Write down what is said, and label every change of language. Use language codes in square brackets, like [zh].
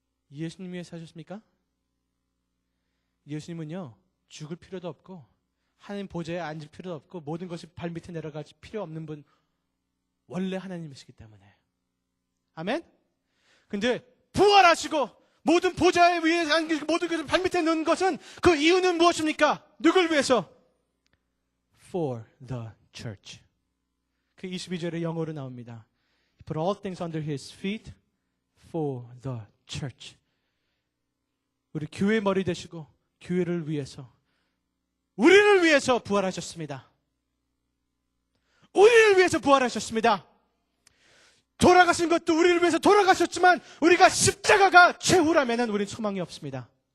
[ko] 예수님 위해서 하셨습니까? 예수님은요, 죽을 필요도 없고 하나님 보좌에 앉을 필요도 없고 모든 것이 발밑에 내려갈 필요 없는 분, 원래 하나님이시기 때문에. 아멘? 근데 부활하시고 모든 보좌에 위에 앉으시고 모든 것을 발밑에 넣은 것은 그 이유는 무엇입니까? 누굴 위해서? [en] For the church. [ko] 그 22절에 영어로 나옵니다. [en] He put all things under his feet for the church. [ko] 우리 교회 머리 되시고 교회를 위해서, 우리를 위해서 부활하셨습니다. 우리를 위해서 부활하셨습니다. 돌아가신 것도 우리를 위해서 돌아가셨지만 우리가 십자가가 최후라면 우리는 소망이 없습니다.